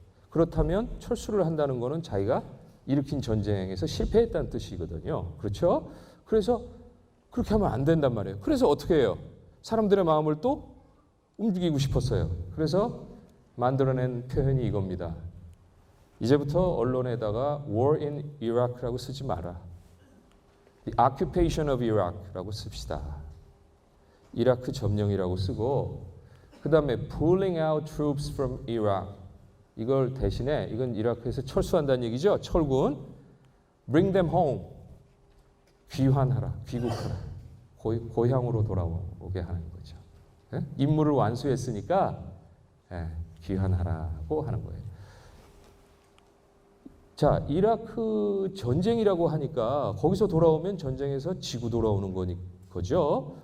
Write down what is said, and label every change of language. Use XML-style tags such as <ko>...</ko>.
<ko>그렇다면 철수를 한다는 것은 자기가 일으킨 전쟁에서 실패했다는 뜻이거든요. 그렇죠? 그래서 그렇게 하면 안 된단 말이에요. 그래서 어떻게 해요? 사람들의 마음을 또 움직이고 싶었어요. 그래서 만들어낸 표현이 이겁니다. 이제부터 언론에다가</ko> <en>War in Iraq</en> <ko>라고 쓰지 마라.</ko> <en>The occupation of Iraq</en> <ko>라고 씁시다. 이라크 점령이라고 쓰고 그 다음에</ko> <en>pulling out troops from Iraq</en> <ko>이걸 대신에 이건 이라크에서 철수한다는 얘기죠. 철군</ko> <en>bring them home</en> <ko>귀환하라. 귀국하라. 고향으로 돌아오게 하는 거죠. 예? 임무를 완수했으니까 귀환하라고 하는 거예요. 자, 이라크 전쟁이라고 하니까 거기서 돌아오면 전쟁에서 지고 돌아오는 거죠.</ko>